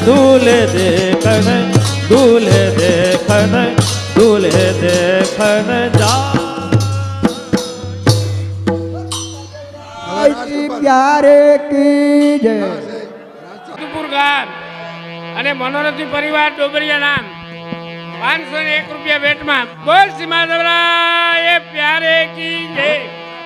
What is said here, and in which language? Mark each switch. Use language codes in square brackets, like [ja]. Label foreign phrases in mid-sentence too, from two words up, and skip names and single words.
[hi] दूल्हे देखन दूल्हे देखन जा जी प्यारे की जय [gu] રાજપુર ગામ અને મનોરથી પરિવાર ડોબરિયા નામ 501 રૂપિયા ભેટમાં બોલ સીમા દેવરાય [hi] प्यारे की जय